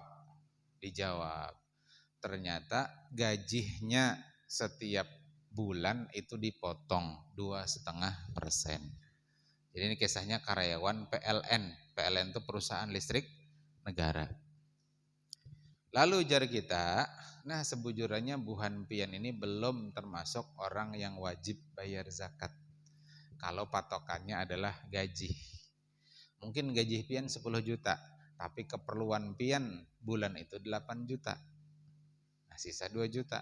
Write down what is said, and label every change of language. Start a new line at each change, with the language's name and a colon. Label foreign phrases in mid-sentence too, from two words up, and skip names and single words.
Indonesian: Dijawab, ternyata gajinya setiap bulan itu dipotong 2,5%. Jadi ini kisahnya karyawan PLN. PLN itu perusahaan listrik negara.
Banjar: Lalu jar kita, nah sebujurannya buhan pian ini belum termasuk orang yang wajib bayar zakat.
Indonesian: Kalau patokannya adalah gaji. Mungkin gaji pian 10 juta, tapi keperluan pian bulan itu 8 juta. Nah sisa 2 juta.